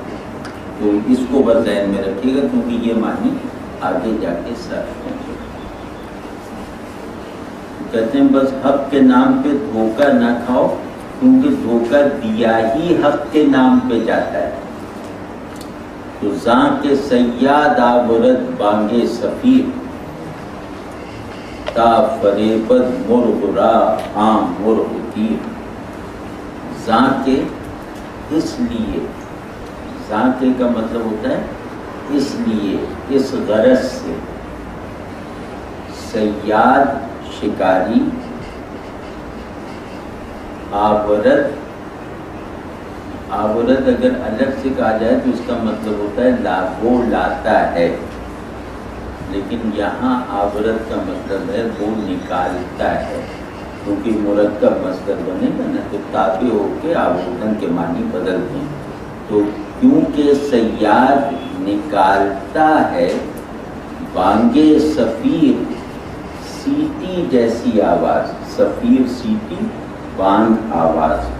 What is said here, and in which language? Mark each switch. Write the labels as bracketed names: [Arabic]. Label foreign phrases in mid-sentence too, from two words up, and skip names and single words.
[Urdu] تو اس کو بس ذہن میں رکھیے گا، کیونکہ یہ معنی آگے جا کے صرف ہوں گے۔ کہتے ہیں بس حق کے نام پہ دھوکہ نہ کھاؤ، کیونکہ دھوکہ دیا ہی حق کے نام پہ جاتا ہے۔ [Persian] تو زاں کے سیاد آورد بانگے سفیر، تا فریبد مرغ را عام مرغ تیر۔ زاں کے [Urdu] اس لیے، [Persian] زاں کے [Urdu] کا مطلب ہوتا ہے اس لیے، اس غرض سے۔ سیاد شکاری، آورد، آورد اگر الگ سے کہا جائے تو اس کا مطلب ہوتا ہے وہ لاتا ہے، لیکن یہاں آورد کا مطلب ہے وہ نکالتا ہے، کیونکہ مرکب مصدر بنے گا نا، تو تابع ہو کے آوردن کے معنی بدل دیں۔ تو کیونکہ سیاد نکالتا ہے، [Persian] بانگے سفیر، [Urdu] سیٹی جیسی آواز، سفیر سیٹی، بانگ آواز،